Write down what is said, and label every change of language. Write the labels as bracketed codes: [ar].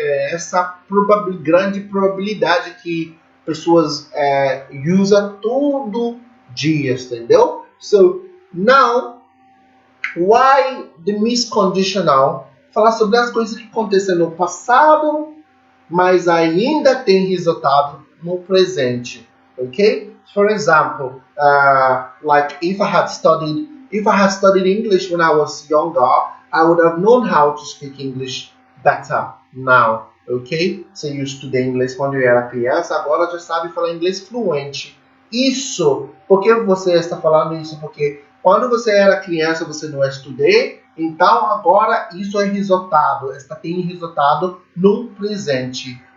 [pt] Essa grande probabilidade que pessoas usam todo dia, entendeu? [en] So, now, why the misconditional? [pt] Falar sobre as coisas que aconteceram no passado, mas ainda tem resultado no presente, ok? [en] For example, like if I had studied English when I was younger, I would have known how to speak English better now, ok? [pt] Se eu estudei inglês quando eu era criança, agora já sabe falar inglês fluente. Isso, por que você está falando isso? Porque quando você era criança, você não estudou, então agora isso é resultado, tem resultado no presente.